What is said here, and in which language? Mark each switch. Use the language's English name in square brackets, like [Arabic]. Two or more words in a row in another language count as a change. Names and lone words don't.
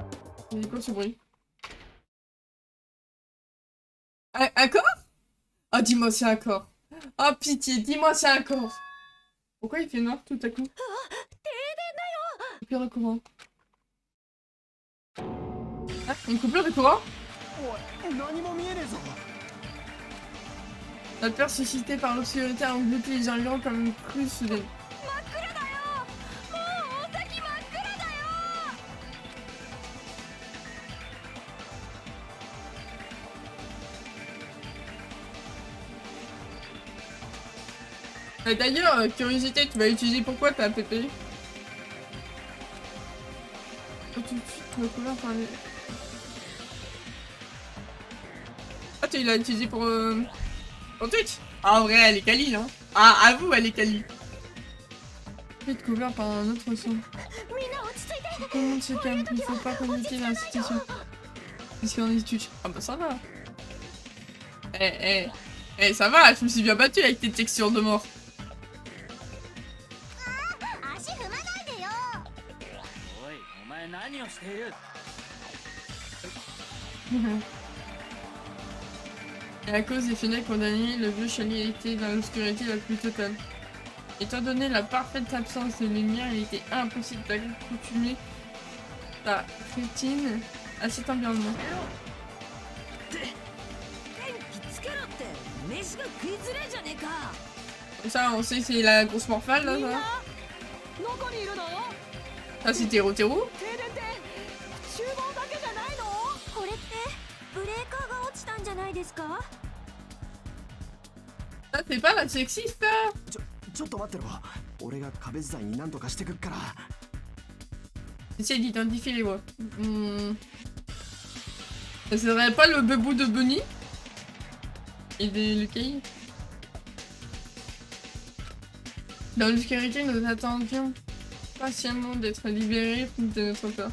[French] C'est quoi ce bruit? Un corps? Oh, dis-moi c'est un corps. Oh, pitié, dis-moi c'est un corps. Pourquoi il fait noir tout à coup? Coupure de courant. Ah, une coupure de courant? [Japanese] おい何も見えねえぞ [French] La peur suscitée par l'obscurité a englouti les environs comme une crue soudaine. [Japanese] 真っ暗だよもう大崎真っ暗だよ [French] D'ailleurs, curiosité, tu vas utiliser pourquoi ta app? Tout de suite, recouvert par les... Ah, tu l'as utilisé pour Twitch? Ah, en vrai, elle est quali, hein. Ah, avoue, elle est quali. Vite couvert par un autre son. [Japanese] みんな落ち着いて [French] Tout le monde se calme, il ne faut pas communiquer dans la situation. Qu'est-ce qu'on dit Twitch? Ah bah ça va. Eh, ça va, je me suis bien battue avec tes textures de mort. [Japanese] 足踏まないでよおいお前何をしている [French] Et à cause des fenêtres condamnées, le vieux chalier était dans l'obscurité la plus totale. Étant donné la parfaite absence de lumière, il était impossible d'accoutumer sa rétine à cet environnement. [Japanese] 電気つけろって飯が食いづれえじゃねえか [French] Comme ça, on sait que c'est la grosse morphale là, [Japanese] みんな [French] ça. [Japanese] どこにいるの [French] Ça, c'est Tero Tero. [Japanese] 停電って厨房だけじゃないのこれってブレーカーが落ちたんじゃないですか [French] Ça, c'est pas la sexiste, là. [Japanese] ちょっと待ってろ俺が壁伝いに何とかしてくっから [French] J'essaie d'identifier les voix. Ça serait pas le bebou de Bunny? Et de Lucaille? Dans l'obscurité, nous attendions patiemment d'être libérés de notre peur.